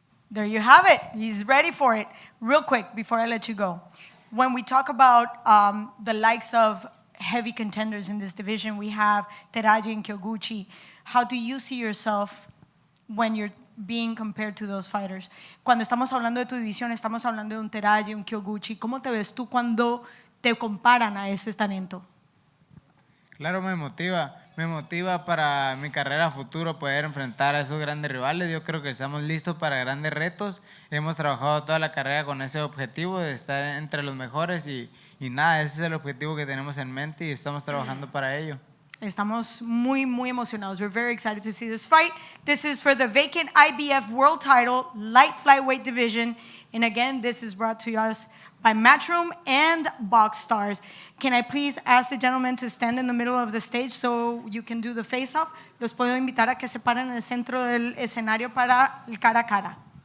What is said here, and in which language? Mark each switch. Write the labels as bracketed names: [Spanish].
[English] There you have it. He's ready for it. Real quick, before I let you go. When we talk about the likes of heavy contenders in this division, we have Teraji and Kyoguchi. How do you see yourself when you're being compared to those fighters? [Spanish] Cuando estamos hablando de tu división, estamos hablando de un Teraji, un Kyoguchi. ¿Cómo te ves tú cuando te comparan a ese talento? Claro, me motiva para mi carrera futuro poder enfrentar a esos grandes rivales. Yo creo que estamos listos para grandes retos. Hemos trabajado toda la carrera con ese objetivo de estar entre los mejores y nada, ese es el objetivo que tenemos en mente y estamos trabajando para ello. Estamos muy emocionados. [English] We're very excited to see this fight. This is for the vacant IBF World Title Light Flyweight Division. And again, this is brought to us by Matchroom and Box Stars. Can I please ask the gentleman to stand in the middle of the stage so you can do the face-off? [Spanish] Los puedo invitar a que se paren en el centro del escenario para el cara a cara.